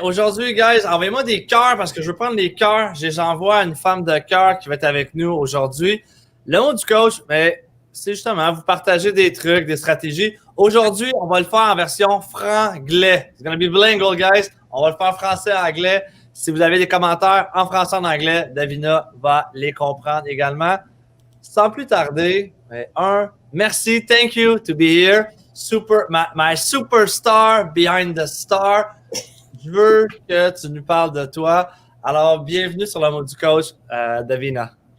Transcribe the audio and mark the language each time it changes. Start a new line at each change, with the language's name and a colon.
French: Aujourd'hui, guys, envoyez-moi des cœurs parce que je veux prendre les cœurs. J'envoie une femme de cœur qui va être avec nous aujourd'hui. Le mot du coach, mais c'est justement vous partager des trucs, des stratégies. Aujourd'hui, on va le faire en version franglais.
English: It's gonna be bilingual, guys.
French: On va le faire français-anglais. Si vous avez des commentaires en français en anglais, Davina va les comprendre également. Sans plus tarder, merci,
English: thank you to be here. My superstar behind the star.
French: Je veux que tu nous parles de toi. Alors, bienvenue sur le mot du coach, Devina.